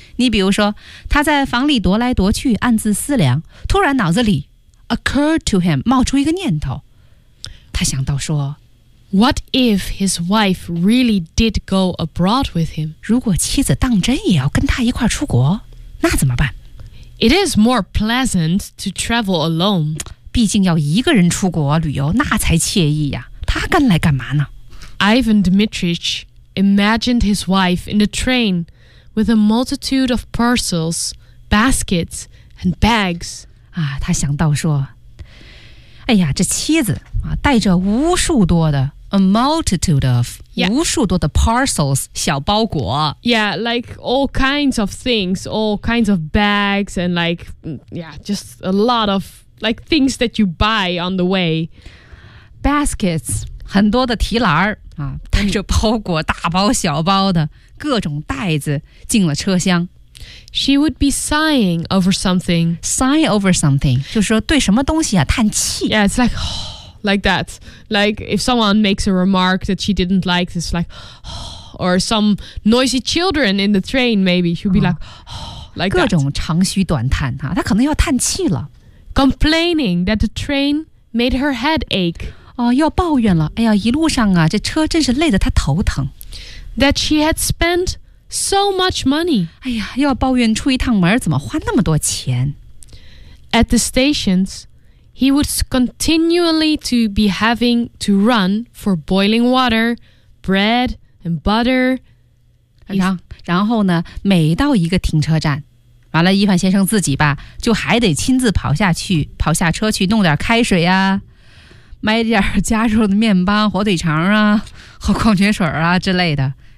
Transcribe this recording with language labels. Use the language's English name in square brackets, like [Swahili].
[Chinese] 你比如说他在房里踱来踱去暗自思量，突然脑子里 [English] occurred to him [Chinese] 冒出一个念头，他想到说 [English] What if his wife really did go abroad with him? [Chinese] 如果妻子当真也要跟他一块出国，那怎么办？ [English] It is more pleasant to travel alone. [Chinese] 毕竟要一个人出国旅游，那才惬意呀。他跟来干嘛呢？ [English] Ivan Dmitrich imagined his wife in the train with a multitude of parcels, baskets, and bags. [Chinese] 啊，他想到说哎呀，这妻子啊，带着无数多的 [English] a multitude of、 yeah. [Chinese] 无数多的 parcels 小包裹 [English] ，yeah, like all kinds of things, all kinds of bags, and like, yeah, just a lot of like things that you buy on the way. [Chinese] Baskets 很多的提篮儿啊，带着包裹，大包小包的各种袋子进了车厢。 [English] She would be sighing over something. Sigh over something. [Chinese] 就是说对什么东西啊叹气。 [English] Yeah, it's like,、oh, like that. Like if someone makes a remark that she didn't like, it's like,、oh, or some noisy children in the train, maybe. She'd be like,、oh, like that. [Chinese] 各种长吁短叹啊，她可能要叹气了。 [English] Complaining that the train made her head ache. [Chinese] 哦，要抱怨了。哎呀，一路上啊，这车真是累得她头疼。 [English] That she had spent... So much money. [Chinese] 哎呀，又要抱怨出一趟门怎么花那么多钱。 [English] At the stations, he would continually to be having to run for boiling water, bread and butter. [Chinese] 然后呢，每到一个停车站，完了，伊凡先生自己吧，就还得亲自跑下车去弄点开水呀、啊，买点加热的面包、火腿肠啊和矿泉水啊之类的。